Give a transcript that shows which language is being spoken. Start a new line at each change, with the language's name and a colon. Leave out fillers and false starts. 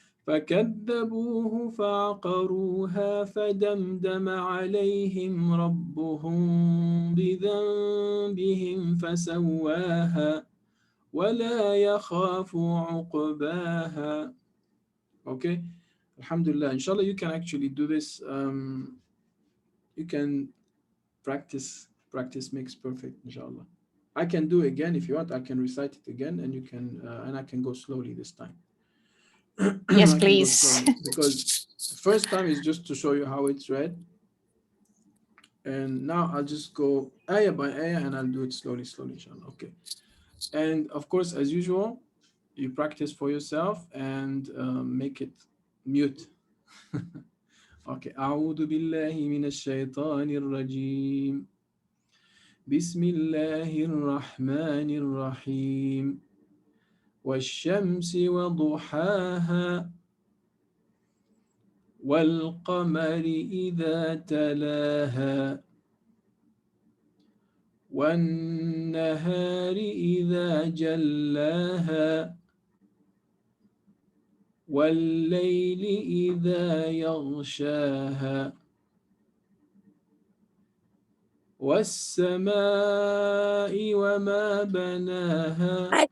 Arabic: فكذبوه فعقروها فدمدم عليهم ربهم بذنبهم فسواها ولا يخاف عقباها.
English: Okay, Alhamdulillah. Inshallah, you can actually do this. You can practice makes perfect, inshallah. I can do again if you want. I can recite it again, and you can and I can go slowly this time. Yes, please. Because the first time is just to show you how it's read, and now I'll just go ayah by ayah and I'll do it slowly, inshallah. Okay. And of course, as usual, you practice for yourself and make it mute. Okay.
Arabic: أعوذ بالله من الشيطان الرجيم. بسم الله الرحمن الرحيم. والشمس وضحاها والقمر إذا تلاها والنهار إذا جلاها والليل إذا يغشاها والسماء وما بناها